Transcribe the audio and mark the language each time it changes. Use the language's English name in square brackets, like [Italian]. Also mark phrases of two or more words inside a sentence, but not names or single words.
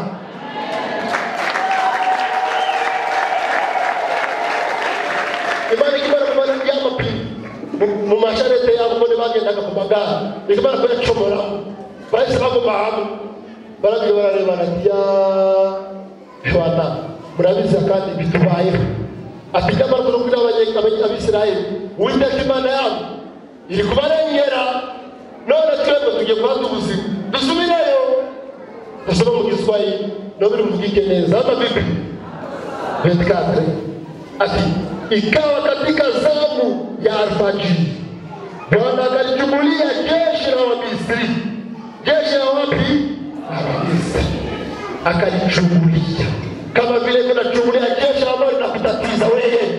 [Rundi] Imana ikimara kumara y'amapine mu masharete yabo ko bagendaga ku magare, ikimara kuyacomora bahise baguma hamwe baragiye bararebana ati shwana murabizi kandi bitubayeho ati nyamara no kuri abisirayeli Uwiteka Imana yabo iri kubarengera none twebwe tugiye kwata ubuzima dusubireyo. Dusoma mu Giswahili nobiri mvugike neza hapa bibi 24 ati [Swahili] ikawa katika zamu ya alfajiri Bwana akalichumulia jeshi la Wamisri. Jeshi la wapi? Wamisri. Akalichumulia kama vile tunachumulia jeshi ambalo linakutatiza wewe.